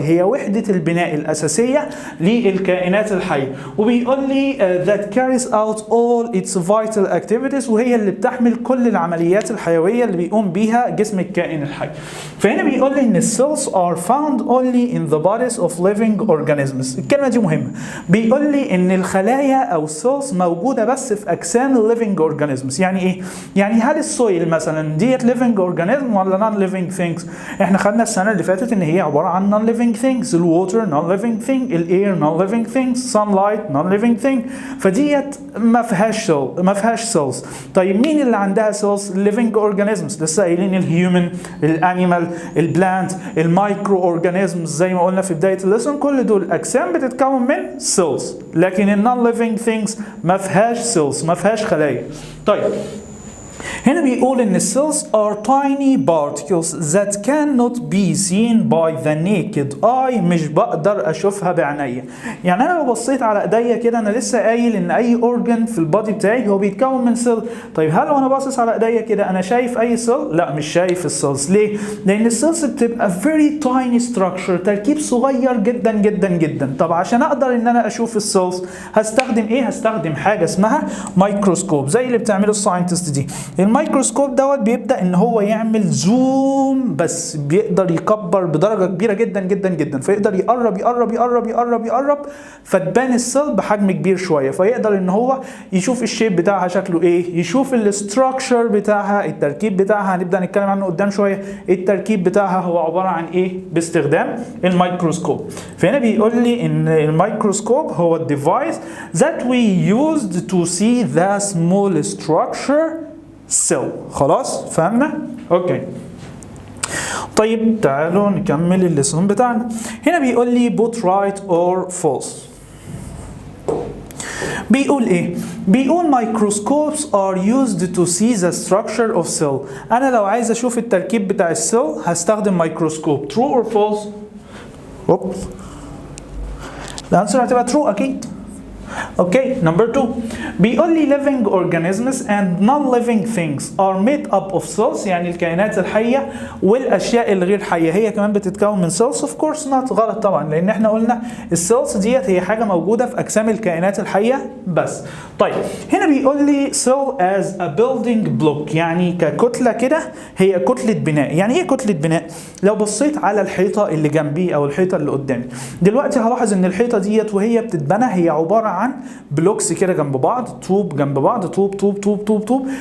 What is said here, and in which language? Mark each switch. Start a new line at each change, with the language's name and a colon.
Arabic: هي وحده البناء الاساسيه للكائنات الحيه. وبيقول لي
English: that carries out all its vital activities.
Arabic: وهي اللي بتحمل كل العمليات الحيويه اللي بيقوم بيها جسم الكائن الحي. فهنا بيقول لي ان السيلز
English: are found only in the bodies of living organisms.
Arabic: الكلمه دي مهمه. بيقول لي ان الخلايا او السيلز موجوده بس في اجسام الليفنج اورجانيزمز. يعني ايه؟ يعني هل السويل مثلا ديت ليفنج اورجانيزم ولا نون ليفنج ثينجز؟ احنا خدنا السنه اللي فاتت ان هي عباره عن نون ليفنج ثينجز. الووتر نون ليفنج ثينج، الاير نون ليفنج ثينجز، سان لايت نون ليفنج ثينج. فديت ما فيهاش سيلز. طيب مين اللي عندها سيلز؟ الليفنج اورجانيزمز. لسه قايلين الهيومن، الانيمال، البلانت، المايكرو اورجانيزمز زي ما قلنا في بدايه الليسون. كل دول اجسام بتتكون من سيلز. لكن النون ليفنج ثينجز ما فيهاش سيلز، ما فيهاش خلايا. طيب هنا بيقول ان
English: cells are tiny particles that cannot be seen by the naked eye.
Arabic: مش بقدر اشوفها بعينيا. يعني انا لو بصيت على ايديا كده، انا لسه قايل ان اي اورجن في البادي بتاعي هو بيتكون من سيل. طيب هل وانا باصص على ايديا كده انا شايف اي سيل؟ لا، مش شايف السيلز. ليه؟ لان السيلز بتبقى
English: very tiny structure،
Arabic: تركيب صغير جدا جدا جدا. طب عشان اقدر ان انا اشوف السيلز هستخدم ايه؟ هستخدم حاجه اسمها مايكروسكوب زي اللي بتعمله الساينتست دي. الميكروسكوب دوت بيبدا ان هو يعمل زوم، بس بيقدر يكبر بدرجه كبيره جدا جدا جدا، فيقدر يقرب يقرب يقرب يقرب يقرب، فتبان السيل بحجم كبير شويه، فيقدر ان هو يشوف الشيب بتاعها شكله ايه، يشوف الاستراكشر بتاعها، التركيب بتاعها. هنبدا نتكلم عنه قدام شويه. التركيب بتاعها هو عباره عن ايه باستخدام الميكروسكوب. فهنا بيقول لي ان الميكروسكوب هو الديفايس
English: that we used to see the small structure cell.
Arabic: خلاص فهمنا؟ اوكي. طيب تعالوا نكمل الليسون بتاعنا. هنا بيقول لي
English: put right or false.
Arabic: بيقول ايه؟ بيقول
English: microscopes are used to see the structure of cell.
Arabic: انا لو عايز اشوف التركيب بتاع السيل هستخدم ميكروسكوب.
English: true or false؟
Arabic: الانسر هتبقى
English: true اكيد.
Arabic: اوكي. نمبر 2 بيقول لي
English: living organisms and non-living things are made up of cells.
Arabic: يعني الكائنات الحيه والاشياء الغير حيه هي كمان بتتكون من cells.
English: of course not.
Arabic: غلط طبعا، لان احنا قلنا السيلز ديت هي حاجه موجوده في اجسام الكائنات الحيه بس. طيب هنا بيقول لي
English: cell as a building block،
Arabic: يعني ككتله كده، هي كتله بناء. يعني ايه كتله بناء؟ لو بصيت على الحيطه اللي جنبي او الحيطه اللي قدامي دلوقتي هلاحظ ان الحيطه ديت وهي بتتبنى هي عباره عن بلوكس كده جنب بعض، طوب جنب بعض، طوب طوب طوب طوب طوب.